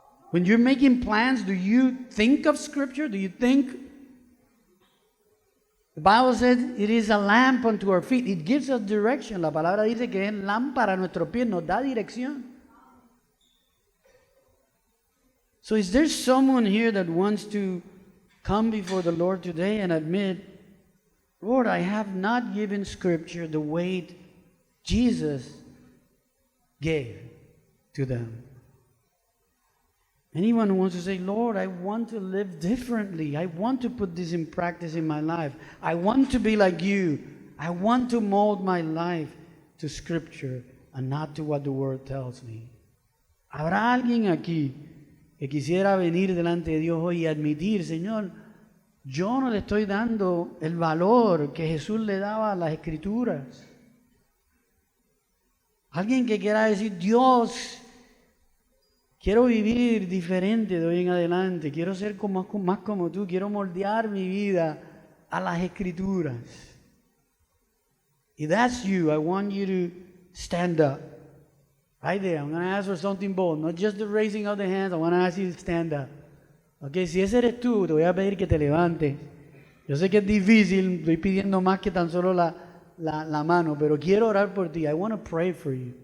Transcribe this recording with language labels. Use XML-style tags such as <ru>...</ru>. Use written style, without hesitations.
<en>When you're making plans, do you think of Scripture? Do you think? The Bible says it is a lamp unto our feet. It gives us direction.</en> <es>La palabra dice que es lámpara a nuestros pies, nos da dirección.</es> <en>So is there someone here that wants to come before the Lord today and admit, Lord, I have not given Scripture the weight Jesus gave to them? Anyone who wants to say, Lord, I want to live differently. I want to put this in practice in my life. I want to be like you. I want to mold my life to Scripture and not to what the Word tells me.</en> <es>¿Habrá alguien aquí que quisiera venir delante de Dios hoy y admitir, Señor, yo no le estoy dando el valor que Jesús le daba a las Escrituras? Alguien que quiera decir, Dios, quiero vivir diferente de hoy en adelante, quiero ser más como tú, quiero moldear mi vida a las Escrituras.</es> <en>If that's you, I want you to stand up. Right there, I'm going to ask for something bold, not just the raising of the hands, I want to ask you to stand up.</en> <es>Okay, si ese eres tú, te voy a pedir que te levantes. Yo sé que es difícil, estoy pidiendo más que tan solo la mano, pero quiero orar por ti.</es> <en>I want to pray for you.</en>